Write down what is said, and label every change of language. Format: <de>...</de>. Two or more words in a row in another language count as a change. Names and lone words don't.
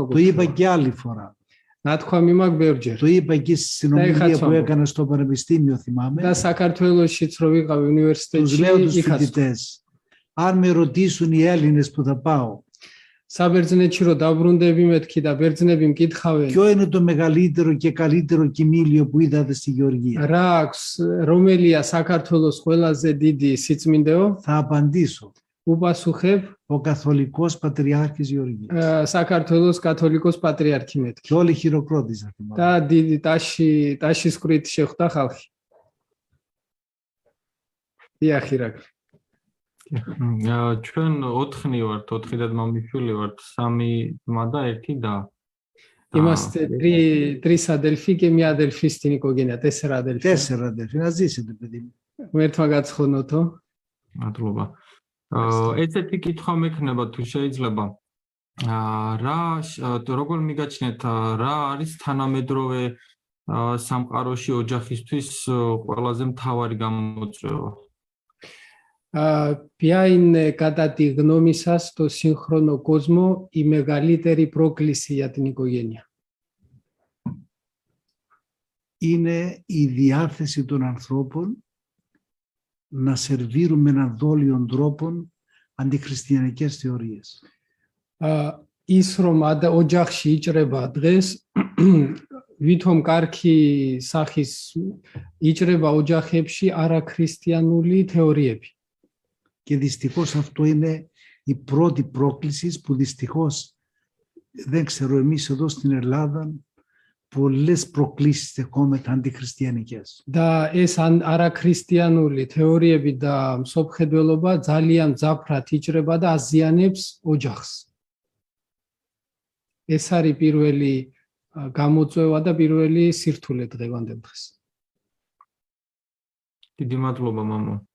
<el>Το είπα</el> <ka>კურთხევა.</ka> <el>και άλλη φορά.</el> <ka>ნათქვამი მაქვს ბევრჯერ.</ka> <el>Το είπα και στη συνομιλία που έκανα στο πανεπιστήμιο,</el> <ka>და</ka> <el>θυμάμαι.</el> <ka>საქართველოსშიც რო ვიყავი</ka> <el>Τους</el> <ka>უნივერსიტეტში</ka> <el>λέω τους</el> <ka>იქაც</ka> <el>φοιτητές, αν με ρωτήσουν οι Έλληνες που θα πάω,</el> <ka>საბერძნეთში რო დაბრუნდები მეთქი და ბერძნები მკითხავენ</ka> <el>ποιο είναι το μεγαλύτερο και καλύτερο κοιμήλιο που είδατε στη Γεωργία,</el> <ka>რა აქვს რომელია საქართველოს ყველაზე დიდი სიწმინდეო</ka> <el>θα απαντήσω.</el> <ka>უპასუხებ</ka> <el>Ο Καθολικός Πατριάρχης Γεωργίας.</el> <ka>საქართველოს კათოლიკოს პატრიარქი მეთქი</ka> <el>Και όλοι χειροκρότησαν.</el> <ka>და დიდი ტაშის ხრით შეხვდა ხალხი. დიახი რა. ჩვენ 4 ვართ, 4 დედმამიშვილი ვართ, 3 ძმა და 1 და.</ka> <el>Είμαστε τρεις αδελφοί και μία αδελφή στην οικογένεια, 4 αδελφοί. 4 αδελφοί, να ζήσετε παιδί μου.</el> <ka>Με έρθμα გაცხონოთო. მადლობა. ესეთი კითხვა მექნება თუ შეიძლება. რა როგორ მიგაჩნიათ რა არის თანამედროვე სამყაროში ოჯახისთვის ყველაზე მთავარი გამოწვევა?</ka> <el>Ποια είναι κατά τη γνώμη σας στο σύγχρονο κόσμο η μεγαλύτερη πρόκληση για την οικογένεια? Είναι η διάθεση των ανθρώπων να σερβίρουν με έναν δόλιον τρόπο αντιχριστιανικές θεωρίες.</el> <ka>ის რომ ოჯახში იჭრება დღეს ვითომ კარგი სახის იჭრება ოჯახებში არაქრისტიანული თეორიები.</ka> <el>Και δυστυχώς αυτό είναι η πρώτη πρόκληση που δυστυχώς δεν ξέρω εμείς εδώ στην Ελλάδα πολλές προκλήσεις δεχόμεθα αντιχριστιανικές.</el> <ka>და ეს არაქრისტიანული თეორიები და მსოფლმხედველობა ძალიან მძაფრად იჭრება და აზიანებს ოჯახს. ეს არის პირველი გამოწვევა და პირველი სირთულე დღევანდელ დღეს. დიდი მადლობა მამო.</ka>